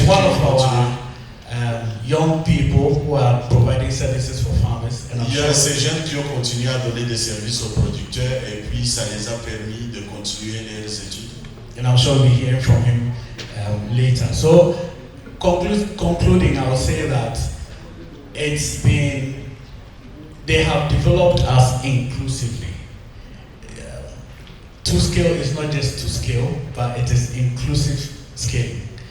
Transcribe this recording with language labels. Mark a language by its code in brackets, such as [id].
[en] It's one of our young people who are providing services for farmers. And [fr] il y a ces jeunes qui ont continué à donner des services aux producteurs et puis ça les a permis de continuer leurs études. [en] And I'm sure we'll hear from him later. So, concluding, I will say that they have developed us inclusively. To scale is not just to scale, but it is inclusive scaling.